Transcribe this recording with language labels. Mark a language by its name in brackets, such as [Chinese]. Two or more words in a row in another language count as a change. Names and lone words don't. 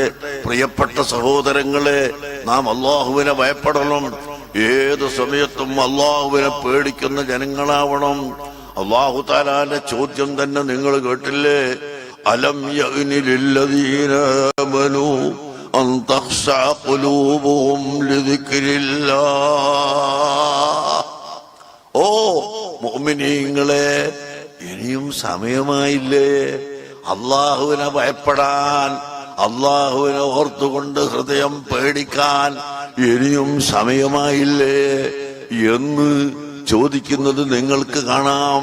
[Malayalam] പ്രിയപ്പെട്ട സഹോദരങ്ങളെ, നാം അല്ലാഹുവിനെ ഭയപ്പെടണം. ഏത് സമയത്തും അല്ലാഹുവിനെ പേടിക്കുന്ന ജനങ്ങളാവണം. അല്ലാഹു തആലാന്റെ ചോദ്യം തന്നെ നിങ്ങൾ കേട്ടില്ലേ? [Arabic] ألم يأن للذين آمنوا أن تخشع قلوبهم لذكر الله. [Malayalam] ഓ മുഅ്മിനീങ്ങളെ, ഇനിയും സമയമായില്ലേ അള്ളാഹുവിനെ ഭയപ്പെടാൻ, അള്ളാഹുവിനെ ഓർത്തുകൊണ്ട് ഹൃദയം പേടിക്കാൻ ഇനിയും സമയമായില്ലേ എന്ന് ചോദിക്കുന്നത് നിങ്ങൾക്ക് കാണാം.